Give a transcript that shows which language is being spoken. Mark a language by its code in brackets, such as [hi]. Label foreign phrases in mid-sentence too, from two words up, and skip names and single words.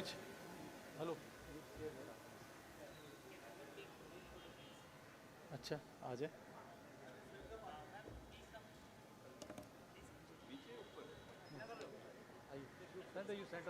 [en] Hello. [hi] अच्छा, आ जाए. [en] Center, you center.